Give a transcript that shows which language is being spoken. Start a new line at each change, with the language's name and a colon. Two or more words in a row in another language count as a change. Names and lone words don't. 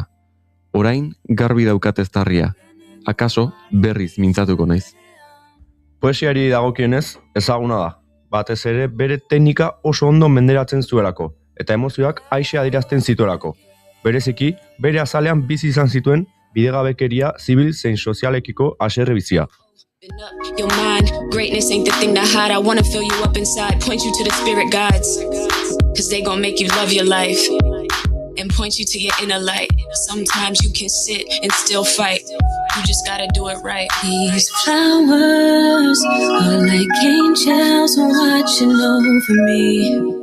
Basque: Orain garbi daukat eztarria, akaso berriz mintzatuko naiz. Poesiari dagokionez ezaguna da, batez ere bere teknika oso ondo menderatzen zuelako, eta emozioak aixe adierazten zituelako. Bereziki, bere azalean bizi izan zituen bidegabekeria zibil zein sozialekiko haserre bizia.
English: Your mind, greatness ain't the thing to hide. I wanna fill you up inside, point you to the spirit guides, cause they gon' make you love your life and point you to your inner light. Sometimes you can sit and still fight, you just gotta do it right. These flowers are like angels watching over me.